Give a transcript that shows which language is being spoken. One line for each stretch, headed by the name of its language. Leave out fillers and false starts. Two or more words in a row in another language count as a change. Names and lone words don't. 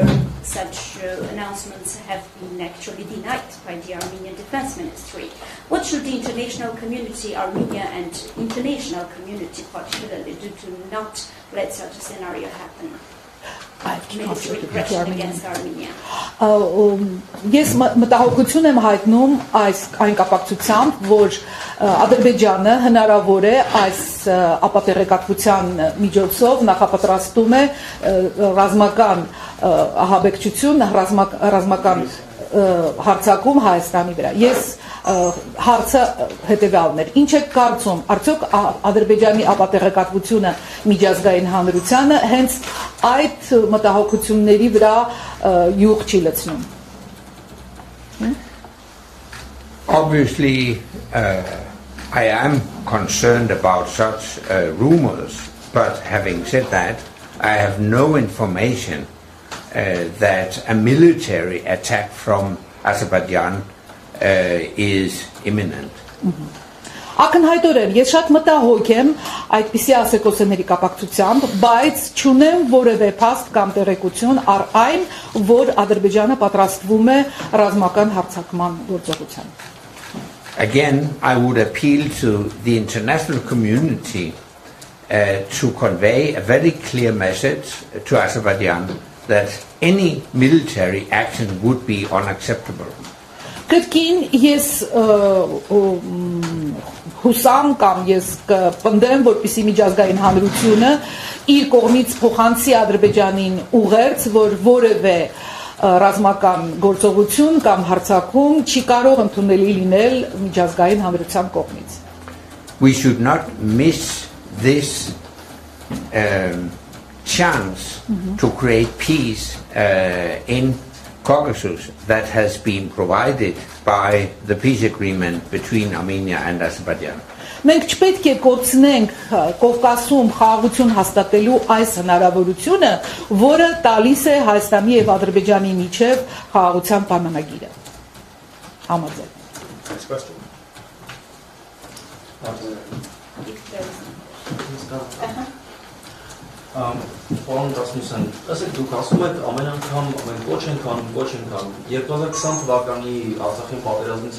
English: Such announcements have been actually denied by the Armenian Defense Ministry. What should the international community, Armenia and international community particularly, do to not let such a scenario happen? Military aggression against Armenia.
Armenian: Ես մտահոգություն եմ հայտնում այն կապակցությամբ, որ Ադրբեջանը հնարավոր է այս ապատեղեկատվության միջոցով նախապատրաստում է ռազմական ահաբեկչություն, ռազմական հարցակում Հայաստանի վրա. Ես հարցը հետևյալն էր. Ինչ եք կարծում, արդյոք Ադրբեջանի ապատեղեկատվությունը միջազգային հանրությանը հենց այդ մտահոգությունների վրա յուղ չի լցնում?
English: Obviously, I am concerned about such rumors, but having said that, I have no information that a military attack from Azerbaijan is imminent.
Armenian: Ակնհայտորեն, ես շատ մտահոգ եմ այդպիսի ասեկոսների կապակցությամբ, բայց չունեմ որևէ փաստ կամ տեղեկություն առ այն, որ Ադրբեջանը պատրաստվում է ռազմական հարձակման գործողության.
English: Again, I would appeal to the international community to convey a very clear message to Azerbaijan that any military action would be unacceptable.
Armenian: Կրկին ես հուսամ կամ ես կպնդեմ, որպեսզի միջազգային հանրությունը իր կողմից փոխանցի Ադրբեջանին ուղերձ, որ որևէ ռազմական գործողություն կամ հարձակում չի կարող ընդունելի լինել միջազգային հանրության կողմից.
English: We should not miss this chance to create peace in Caucasus that has been provided by the peace agreement between Armenia and Azerbaijan.
Armenian: Մենք չպետք է կորցնենք Կովկասում խաղաղություն հաստատելու այս հնարավորությունը, որը տալիս է Հայաստանի եւ Ադրբեջանի միջև խաղաղության պայմանագիրը։ Համաձայն։
English: Next question.
Armenian: Պարոն Ռասմուսյան, ասեք դուք ասում եք ամեն անգամ մենք կոչ ենք անում, 2020 թվականի Արցախի պատերազմից